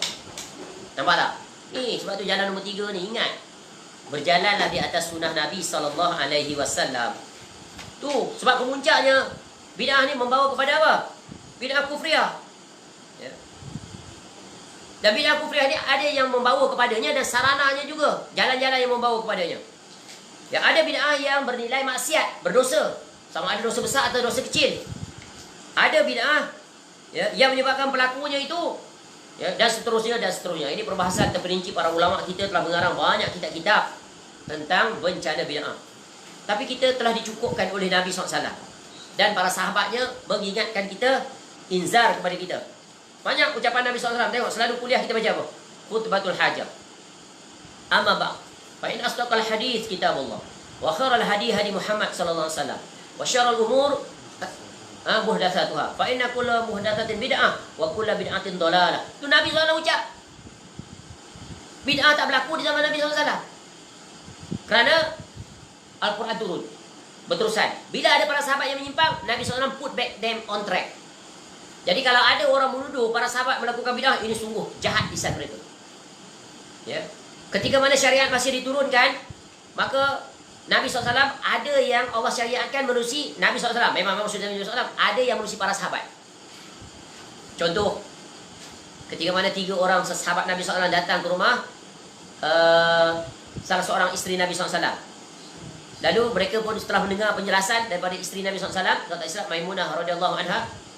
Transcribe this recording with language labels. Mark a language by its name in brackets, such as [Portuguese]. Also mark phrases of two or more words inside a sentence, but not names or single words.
[Malay] Nampak tak? Sebab tu jalan nombor 3 ni, ingat. Berjalanlah di atas sunnah Nabi SAW. Tu, sebab kemuncaknya bid'ah ni membawa kepada apa? Bid'ah kufriyah. Ya. Dan bid'ah kufriyah ni ada yang membawa kepadanya dan sarananya juga. Jalan-jalan yang membawa kepadanya. Ya, ada bid'ah yang bernilai maksiat, berdosa. Sama ada dosa besar atau dosa kecil. Ada bid'ah yang menyebabkan pelakunya itu dan seterusnya dan seterusnya. Ini perbahasan terperinci para ulama kita telah mengarang banyak kitab-kitab tentang bencana bid'ah. Tapi kita telah dicukupkan oleh Nabi SAW dan para sahabatnya mengingatkan kita, inzar kepada kita. Banyak ucapan Nabi SAW. Tengok, selalu kuliah kita baca apa? [Arabic] خطبة الحاجة. أما بعد. فإن أصدق الحديث كتاب الله. وخير الهدي هدي محمد صلى الله عليه وسلم. وشر الأمور محدثاتها. فإن كل محدثة بدعة وكل بدعة ضلالة. [Malay] Tu Nabi SAW ucap. Bid'ah tak berlaku di zaman Nabi SAW. Kerana Al-Quran turun berterusan. Bila ada para sahabat yang menyimpang, Nabi SAW [English] put back them on track. [Malay] Jadi kalau ada orang menuduh para sahabat melakukan bid'ah, ini sungguh jahat lisan mereka. Ya. Ketika mana syariat masih diturunkan, maka Nabi SAW ada yang Allah syariatkan menerusi Nabi SAW. Memang maksud Nabi SAW ada yang menerusi para sahabat. Contoh, ketika mana 3 orang sahabat Nabi SAW datang ke rumah salah seorang isteri Nabi SAW. Lalu mereka pun setelah mendengar penjelasan daripada isteri Nabi SAW, kata Islam Maimunah [Arabic] رضي الله عنها.